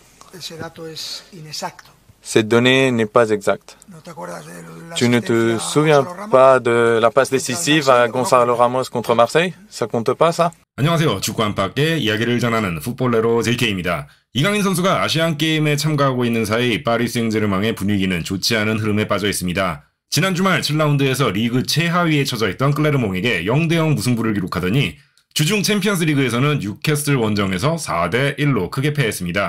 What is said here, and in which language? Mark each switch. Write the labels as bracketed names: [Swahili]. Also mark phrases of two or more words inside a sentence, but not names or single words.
[French] Cette donnée n'est pas exacte. Tu ne te souviens pas de la passe décisive à Gonzalo Ramos contre Marseille? Ça compte pas, ça? [Korean] 안녕하세요. 축구 안팎의 이야기를 전하는 풋볼레로 JK입니다. 이강인 선수가 아시안게임에 참가하고 있는 사이 파리 생제르맹의 분위기는 좋지 않은 흐름에 빠져 있습니다. 지난 주말 7라운드에서 리그 최하위에 처져 있던 클레르몽에게 0대0 무승부를 기록하더니 주중 챔피언스 리그에서는 뉴캐슬 원정에서 4대1로 크게 패했습니다.